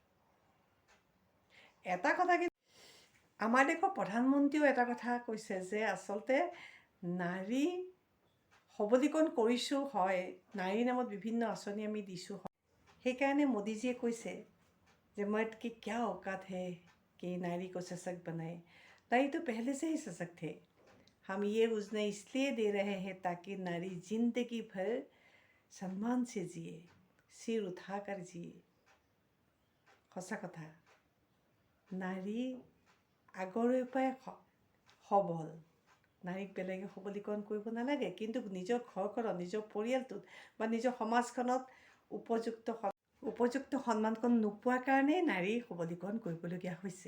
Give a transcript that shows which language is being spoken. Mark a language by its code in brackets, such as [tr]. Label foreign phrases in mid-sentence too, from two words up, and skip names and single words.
[as] এটা কথা কিন্তু আমাৰ দেশৰ প্ৰধানমন্ত্ৰীয়েও এটা কথা কৈছে যে আচলতে নাৰী সবলীকৰণ কৰিছোঁ হয়, নাৰীৰ নামত বিভিন্ন আঁচনি আমি দিছোঁ হয়। সেইকাৰণে মোদীজীয়ে কৈছে যে [hi] मर्द की क्या औकात है कि नारी को सशक्त बनाए। नारी तो पहले से ही सशक्त है, हम ये योजना इसलिए दे रहे हैं ताकि नारी जिंदगी भर सम्मान से जिए, सिर उठाकर जिए। [as] সঁচা কথা, নাৰী আগৰে পৰাই সবল। নাৰীক বেলেগে সবলীকৰণ কৰিব নালাগে, কিন্তু নিজৰ ঘৰখনত, নিজৰ পৰিয়ালটোত বা নিজৰ সমাজখনত উপযুক্ত সন্মানকণ নোপোৱাৰ কাৰণেই নাৰী সবলীকৰণ কৰিবলগীয়া হৈছে।